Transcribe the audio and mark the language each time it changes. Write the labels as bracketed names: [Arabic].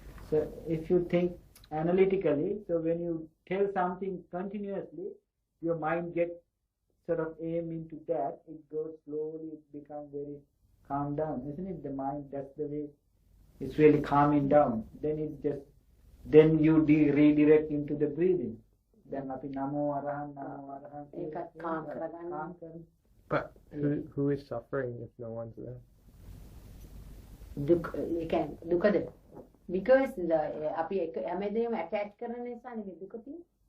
[English] So if you think analytically, so when you tell something continuously, your mind gets sort of aim into that, it goes slowly, it becomes very calm down, isn't it? The mind, that's the way it's really calming down. Then you redirect into the breathing. [Sinhala] Then අපි නමෝ අරහං ඒකත් calm කරගන්න. [English] But who is suffering if no one's there? [Sinhala] දුකද? Because අපි හැමදේම attach කරන නිසානේ මේ දුක තියෙන්නේ.